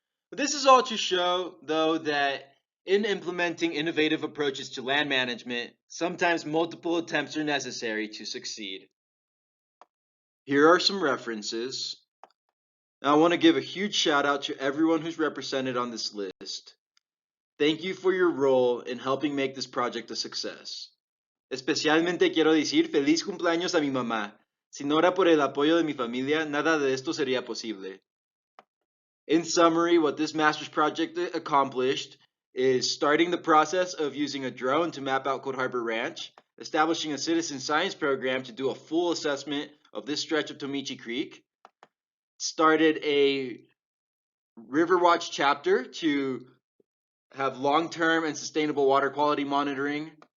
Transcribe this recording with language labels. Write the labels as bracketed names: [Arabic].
[English] But this is all to show, though, that in implementing innovative approaches to land management, sometimes multiple attempts are necessary to succeed. Here are some references. Now, I want to give a huge shout out to everyone who's represented on this list. Thank you for your role in helping make this project a success. [Spanish] Especialmente quiero decir feliz cumpleaños a mi mamá. Si no era por el apoyo de mi familia, nada de esto sería posible. [English] In summary, what this master's project accomplished is starting the process of using a drone to map out Cold Harbor Ranch, establishing a citizen science program to do a full assessment of this stretch of Tomichi Creek, started a River Watch chapter to have long-term and sustainable water quality monitoring.